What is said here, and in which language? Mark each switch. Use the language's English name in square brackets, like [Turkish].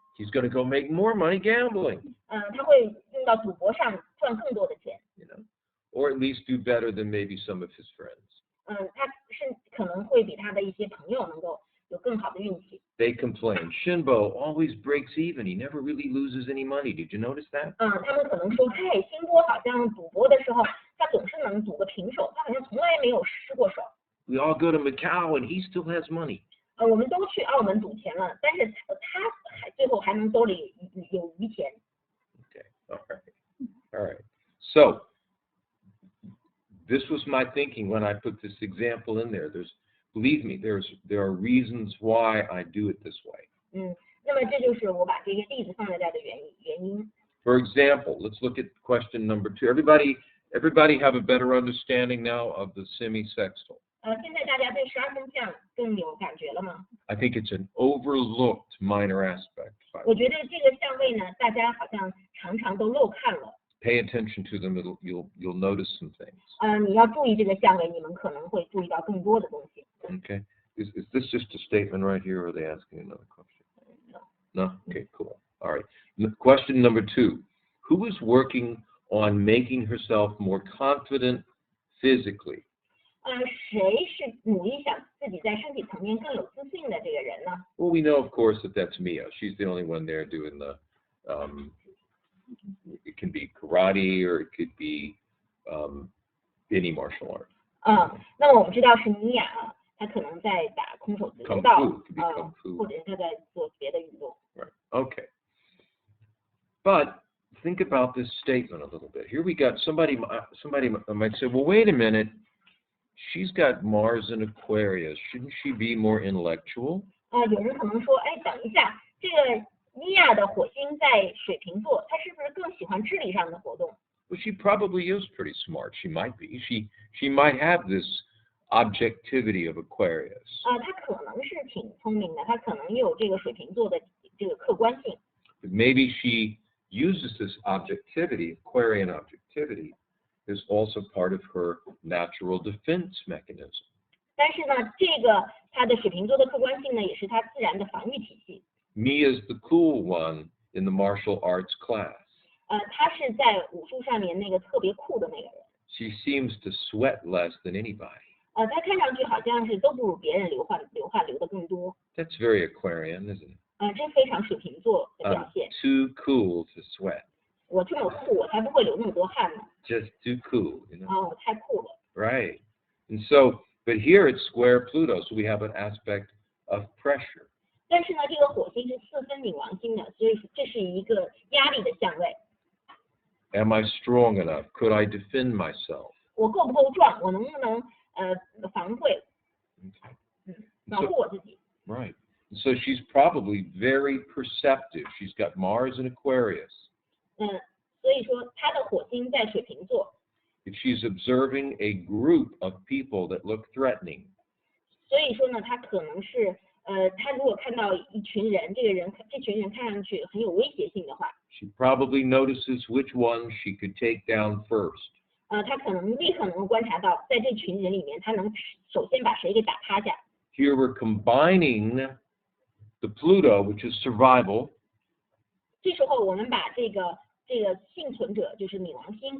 [English] He's going to go make more money gambling, [Chinese] 他会用到赌博上赚更多的钱。 [English] you know, or at least do better than maybe some of his friends. [Chinese] 他是可能会比他的一些朋友能够有更好的运气。 [English] They complain, Shinbo always breaks even. He never really loses any money. Did you notice that? [Chinese] 他们可能说，嘿，辛波好像赌博的时候，他总是能赌个平手，他好像从来没有失过手。 [English] We all go to Macau and he still has money. [Chinese] 我们都去澳门赌钱了，但是他最后还能兜里有余钱。 [English] Okay, all right. So this was my thinking when I put this example in there. Believe me, there are reasons why I do it this way. [Chinese] 那么这就是我把这个例子放在这儿的原因。 [English] For example, let's look at question number 2. Everybody have a better understanding now of the semi-sextile. [Chinese] 现在大家对12分相更有感觉了吗？ [English] I think it's an overlooked minor aspect. [Chinese] 我觉得这个相位呢，大家好像常常都漏看了。 [English] Pay attention to them. You'll notice some things. [Chinese] 你要注意这个相位，你们可能会注意到更多的东西。 [English] Okay. Is this just a statement right here, or are they asking another question? No? Okay, cool. All right. Question number 2. Who is working on making herself more confident physically? [Chinese] 谁是努力想自己在身体层面更有自信的这个人呢？ [English] Well, we know, of course, that's Mia. She's the only one there doing It can be karate or it could be any martial art. [Chinese] 那么我们知道是尼亚啊，他可能在打空手道 [English] Kung fu. [Chinese] 或者是他在做别的运动。 [English] Right. Okay. But think about this statement a little bit. Here we got somebody might say, well, wait a minute. She's got Mars in Aquarius. Shouldn't she be more intellectual? [Chinese] 有人可能说，哎，等一下，这个尼亚的火星在水瓶座，他是不是更喜欢智力上的活动？ [English] Well, she probably is pretty smart. She might be. She might have this objectivity of Aquarius. [Chinese] 他可能是挺聪明的，他可能有这个水瓶座的这个客观性。 [English] But maybe she uses this objectivity, Aquarian objectivity, is also part of her natural defense mechanism. [Chinese] 但是呢，这个他的水瓶座的客观性呢，也是他自然的防御体系。 [English] Me is the cool one in the martial arts class. [Chinese] 他是在武术上面那个特别酷的那个人。 [English] She seems to sweat less than anybody. [Chinese] 他看上去好像是都不如别人流汗流的更多。 [English] That's very Aquarian, isn't it? [Chinese] 这非常水瓶座的表 [English] I'm [Chinese] 现。 [English] too cool to sweat. [Chinese] 我这么酷，我才不会流那么多汗呢。 [English] Just too cool, you know? [Chinese] 我太酷了。 [English] Right. And so, but here it's square Pluto, so we have an aspect of pressure. [Chinese] 但是呢，这个火星是4分冥王星的，所以这是一个压力的相位。 [English] Am I strong enough? Could I defend myself? [Chinese] 我够不够壮？我能不能防卫？ [English] Okay. [Chinese] 保护我自己。 [English] Right. So she's probably very perceptive. She's got Mars in Aquarius. [Chinese] 所以说他的火星在水瓶座， [English] If she's observing a group of people that look threatening, [Chinese] 所以说呢，他可能是他如果看到一群人，这群人看上去很有威胁性的话， [English] she probably notices which ones she could take down first. [Chinese] 他可能立刻能够观察到，在这群人里面，他能首先把谁给打趴下。 [English] Here we're combining the Pluto, which is survival, [Chinese] 这时候我们把这个幸存者就是冥王星，